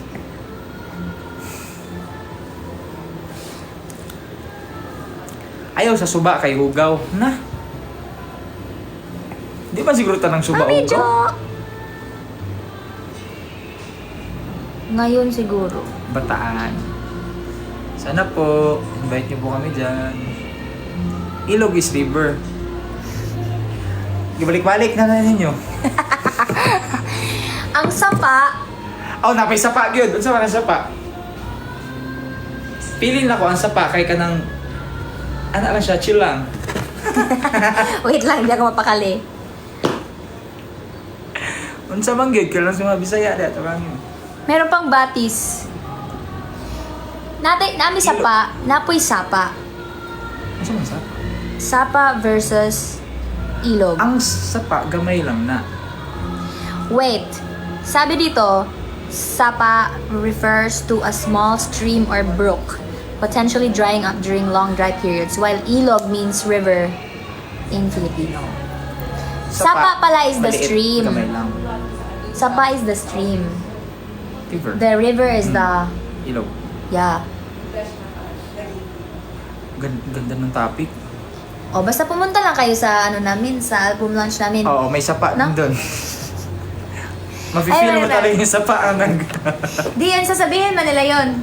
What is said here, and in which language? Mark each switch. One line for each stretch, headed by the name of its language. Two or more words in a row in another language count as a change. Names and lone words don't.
Cebuano: Ayaw sa suba kay Hugaw. Na? Di ba siguro tanang suba Medyo... Hugaw?
Filipino: Ngayon siguro. Bataan. Sana po, invite niyo po kami dyan.
English: Ilog is river.
Filipino: Ibalik-balik na ninyo. Ang sapa,
Cebuano: Oh, napay sapa gyud. Unsa man ang sapa? Feeling na ko ang sapa kay kanang ana lang siya, chill lang.
Filipino: wait lang, hindi ako mapakali.
Cebuano: Unsa man gyud kailan sa mga Bisaya da tabang yun.
Filipino: Meron pang batis.
Cebuano: Nami sapa, napoy sapa. Unsa man sapa? Sapa versus ilog. Ang sapa gamay lang na. Wait,
Filipino: sabi dito,
English: sapa refers to a small stream or brook, potentially drying up during long dry periods, while ilog means river in Filipino.
Filipino: Sapa pala
English: is the
Filipino: maliit,
English: stream.
Cebuano: Gamay lang.
English: Sapa is the stream. River. The river is the,
Filipino: Ilog.
English: yeah.
Filipino: Ganda ng topic. O, basta pumunta lang kayo sa namin, sa album launch namin. Oo, may sapa No? din doon. Mafe-feel Ay, mo wala. talaga yung sapa ang Di yan, sasabihin man nila yun.